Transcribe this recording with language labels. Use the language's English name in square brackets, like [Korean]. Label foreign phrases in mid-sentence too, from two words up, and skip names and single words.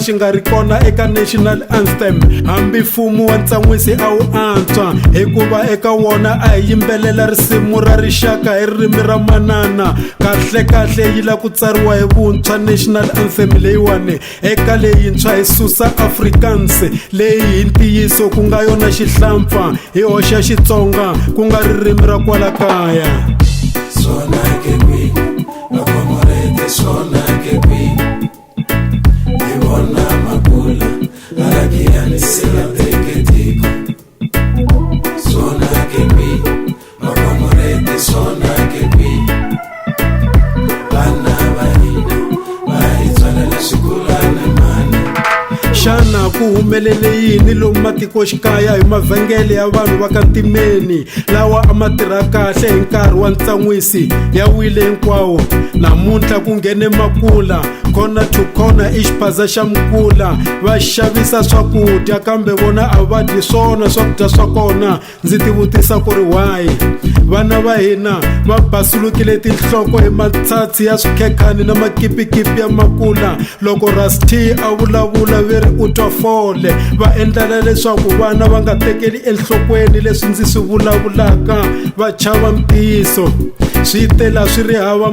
[Tsonga] xi nga ri kona eka [English] national anthem [Tsonga] hambi mfumo wa Ntsanwisi a wu antswa hikuva eka wona a hi yimbelela risimu ra rixaka hi ririmi ra manana kahle yi la ku tsariwa hi vuntshwa [English] national anthem [Tsonga] leyiwani eka leyintshwa hi susa Afrikaans leyi hi ntiyiso ku nga yona xihlampfa hi hoxa Xitsonga ku nga ririmi ra kwala kaya sona ke kwi makomoreti sona ke kwi hi vona makula alakiyani sila teketiko sona ke kwi makomoreti sona ke kwi xana ku humelele yini lomu matikoxikaya hi mavhengele ya vanhu va ka ntimeni lawa a ma tirha kahle hi nkarhi wa Ntsanwisi ya wile hinkwawo namuntlha ku nghene Makula [English] corner to corner [Tsonga] i xiphaza xa Mkula va xavisa swakudya kambe vona a va dyi swona swakudya swa kona ndzi tivutisa ku ri why vana va hina va basulukile tinhloko hi matsatsi ya swikhekhani na makipikipi ya Makula loko Rusty a vulavula veri u twa fole va endlela leswaku vana va nga tekeli enhlokweni leswi ndzi swi vulavulaka va chava mtiyiso swi tela swi ri hava